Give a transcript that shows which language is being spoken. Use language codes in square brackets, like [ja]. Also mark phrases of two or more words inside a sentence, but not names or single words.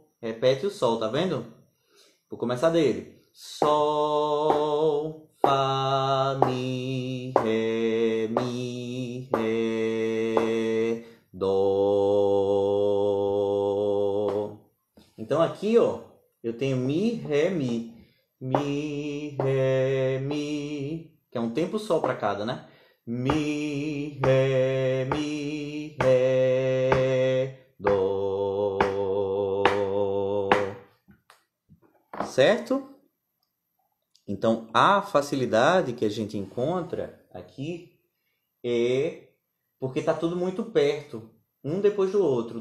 [pt] Repete o sol, tá vendo? Vou começar dele. Sol, fá, mi, ré, dó. Então aqui, ó, eu tenho mi, ré, mi. Mi, ré, mi, que é um tempo só para cada, né? Mi, ré, dó. Certo? Então, a facilidade que a gente encontra aqui é porque tá tudo muito perto, um depois do outro.